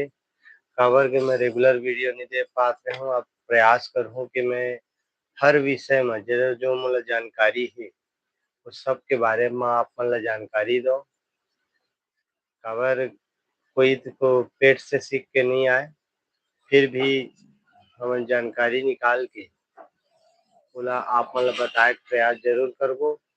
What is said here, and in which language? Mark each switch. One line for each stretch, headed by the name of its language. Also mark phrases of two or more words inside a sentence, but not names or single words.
Chhattisgarhi: काबर के मैं रेगुलर वीडियो नहीं दे पाते हूँ। अब प्रयास करूँ कि मैं हर विषय में जो मोला जानकारी है उस सब के बारे में आप मन ला जानकारी दो। काबर कोई तो पेट से सीख के नहीं आए, फिर भी हमन जानकारी निकाल के ओला आप मन ला बताए के प्रयास जरूर करबो।